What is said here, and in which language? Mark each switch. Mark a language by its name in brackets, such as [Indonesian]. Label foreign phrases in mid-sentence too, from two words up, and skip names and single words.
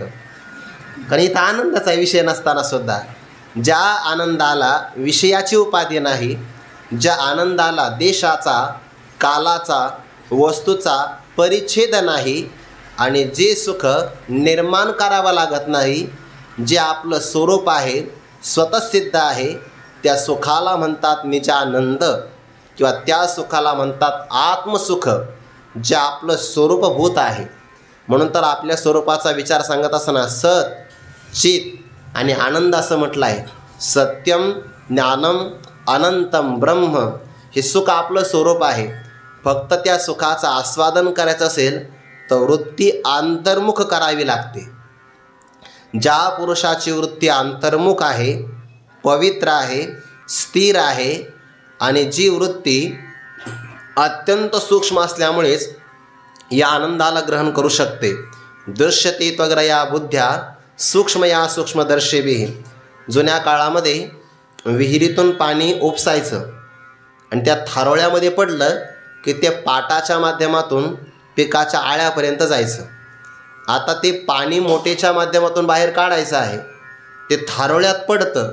[Marathi] कारण इथं आनंदाचा विषय नसतानासुद्धा ज्या आनंदाला विषयाची उपाधी नाही, ज्या आनंदाला देशाचा, कालाचा, वस्तूचा परिच्छेद नाही आणि जे सुख निर्माण करावं लागत नाही, जे आपलं स्वरूप आहे, स्वतःसिद्ध आहे, त्या सुखाला म्हणतात निजानंद किंवा त्या सुखाला म्हणतात आत्मसुख, जे आपलं स्वरूपभूत आहे. म्हणून तर आपल्या स्वरूपाचा विचार सांगत असताना सत, चित आणि आनंद असं म्हटलं आहे. [Sanskrit] सत्यम, ज्ञानम, अनंतम ब्रह्म [Marathi] हे सुख आपलं स्वरूप आहे. फक्त त्या सुखाचं आस्वादन करायचं असेल तर वृत्ती अंतर्मुख करावी लागते. ज्या पुरुषाची वृत्ती अंतर्मुख आहे, पवित्र आहे, स्थिर आहे आणि जी वृत्ती अत्यंत सूक्ष्म असल्यामुळेच या आनंदाला ग्रहण करू शकते. [Sanskrit] दृश्यते त्वग्रया बुद्ध्या सूक्ष्मया सूक्ष्मदर्शिभिः. [Marathi] जुन्या काळामध्ये विहिरीतून पाणी उपसायचं आणि त्या थारोळ्यामध्ये पडलं की ते पाटाच्या माध्यमातून पिकाच्या आळ्यापर्यंत जायचं. आता ते पाणी मोटेच्या माध्यमातून बाहेर काढायचं आहे, ते थारोळ्यात पडतं.